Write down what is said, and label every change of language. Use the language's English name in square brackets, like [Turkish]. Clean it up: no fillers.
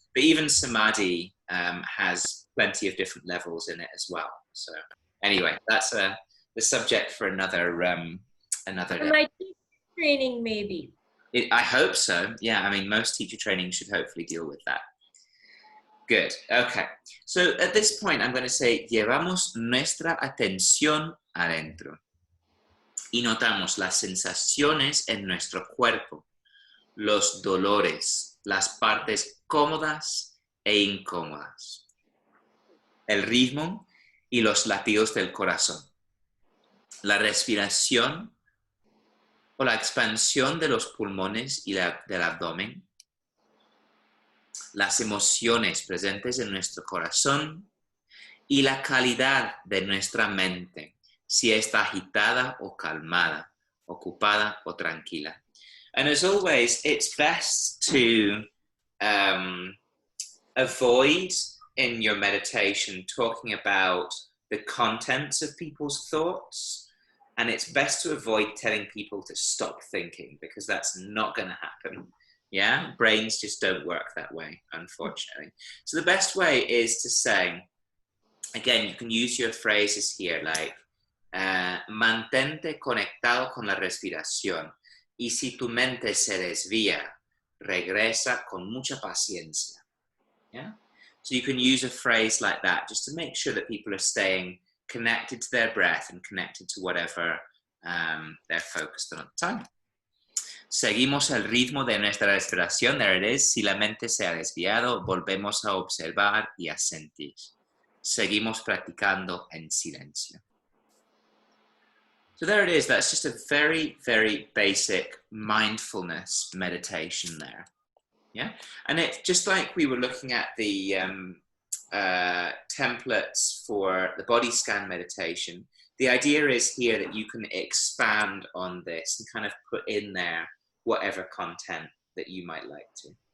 [English] But even samadhi has plenty of different levels in it as well. So anyway, that's the subject for another day. My teacher training, maybe. I hope so. Yeah, I mean, most teacher training should hopefully deal with that. Good. Okay. So at this point, I'm going to say, [Spanish] llevamos nuestra atención adentro. Y notamos las sensaciones en nuestro cuerpo. los dolores, las partes cómodas e incómodas, el ritmo y los latidos del corazón, la respiración o la expansión de los pulmones y del abdomen, las emociones presentes en nuestro corazón y la calidad de nuestra mente, si está agitada o calmada, ocupada o tranquila. [English] And as always, it's best to avoid in your meditation talking about the contents of people's thoughts, and it's best to avoid telling people to stop thinking, because that's not going to happen. Yeah, brains just don't work that way, unfortunately. So the best way is to say, again, you can use your phrases here like, [Spanish] mantente conectado con la respiración, y si tu mente se desvía, regresa con mucha paciencia. [English] Yeah? So you can use a phrase like that just to make sure that people are staying connected to their breath and connected to whatever they're focused on at the time. [Spanish] Seguimos el ritmo de nuestra respiración. [English] There it is. [Spanish] Si la mente se ha desviado, volvemos a observar y a sentir. Seguimos practicando en silencio. [English] So there it is. That's just a very, very basic mindfulness meditation there. Yeah. And it, just like we were looking at the templates for the body scan meditation, the idea is here that you can expand on this and kind of put in there whatever content that you might like to.